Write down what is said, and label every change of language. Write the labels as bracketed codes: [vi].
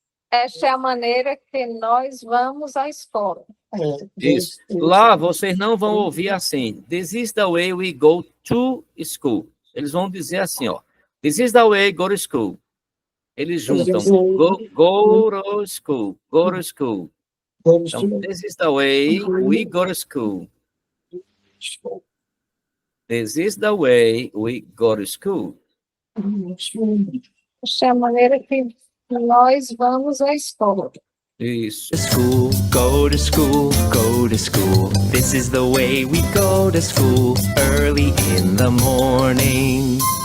[pt] Esta é a maneira que nós vamos à escola. Isso. Lá vocês não vão ouvir assim. [en] This is the way we go to school. [pt] Eles vão dizer assim, ó. [en] This is the way go to school. [pt] Eles juntam. [en] Go to school. Go to school. [pt] Então, [en] this is the way we go to school. This is the way we go to school. [pt] Esta é a maneira que nós vamos à escola. Isso. [en] To school, go to school, go to school. This is the way we go to school early in the morning.